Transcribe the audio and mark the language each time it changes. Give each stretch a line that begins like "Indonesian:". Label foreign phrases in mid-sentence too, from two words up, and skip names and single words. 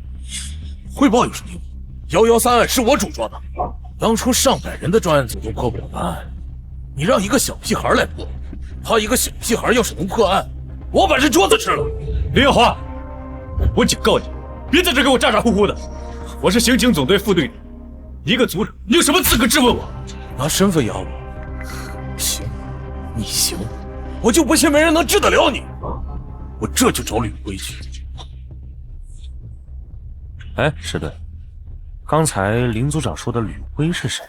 Chinese: 匯報有什麼用？113案是我主抓的，當初上百人的專案組都破不了的案，你讓一個小屁孩來破，他一個小屁孩要是能破案，我把這桌子吃了。林耀華，我警告你，別在這給我咋咋呼呼的。我是刑警總隊副隊長，一個組長，你有什麼資格質問我？拿身份壓我？行，你行，我就不信沒人能治得了你。我這就找呂輝去。哎，石隊，剛才林組長說的呂輝是誰？